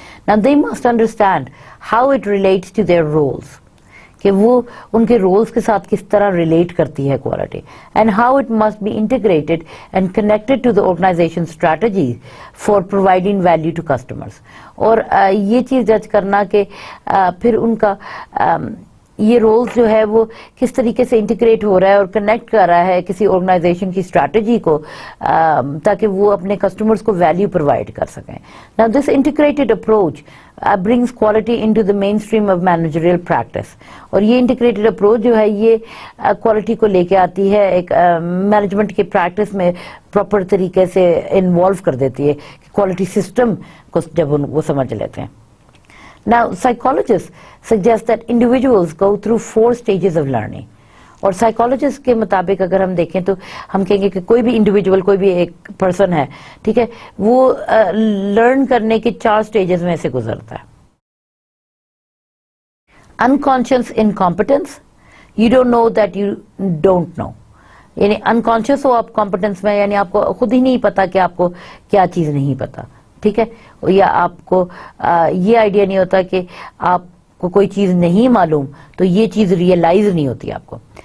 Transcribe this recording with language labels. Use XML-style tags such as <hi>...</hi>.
<en>Now they must understand how it relates to their roles,</en> <ur>کہ وہ ان کے rules کے ساتھ کس طرح ریلیٹ کرتی ہے quality,</ur> <en>And how it must be integrated and connected to the organisation strategy for providing value to customers.</en> <ur>اور یہ چیز جج کرنا کہ پھر ان کا یہ رولز جو ہے وہ کس طریقے سے انٹیگریٹ ہو رہا ہے اور کنیکٹ کر رہا ہے کسی آرگنائزیشن کی اسٹریٹجی کو، تاکہ وہ اپنے کسٹمرز کو ویلیو پرووائڈ کر سکیں.</ur> <en>Now this integrated approach brings quality into the mainstream of managerial practice.</en> <ur>اور یہ انٹیگریٹڈ اپروچ جو ہے یہ کوالٹی کو لے کے آتی ہے ایک مینجمنٹ کے پریکٹس میں پراپر طریقے سے انوالو کر دیتی ہے کوالٹی سسٹم کو جب وہ سمجھ لیتے ہیں.</ur> <en>Now, psychologists suggest that individuals go through 4 stages of learning.</en> <ur>اور سائیکالوجسٹ کے مطابق اگر ہم دیکھیں تو ہم کہیں گے کہ کوئی بھی انڈیویجول، کوئی بھی ایک پرسن ہے، ٹھیک ہے، وہ لرن کرنے کے 4 سٹیجز میں سے گزرتا ہے. Unconscious incompetence,</ur> <en>you don't know that you don't know,</en> <ur>یعنی انکانشیس ہو آپ کمپٹنس میں، یعنی آپ کو خود ہی نہیں پتا کہ آپ کو کیا چیز نہیں پتا، ٹھیک ہے، یا آپ کو یہ آئیڈیا نہیں ہوتا کہ آپ کو کوئی چیز نہیں معلوم، تو یہ چیز ریئلائز نہیں ہوتی آپ کو.</ur>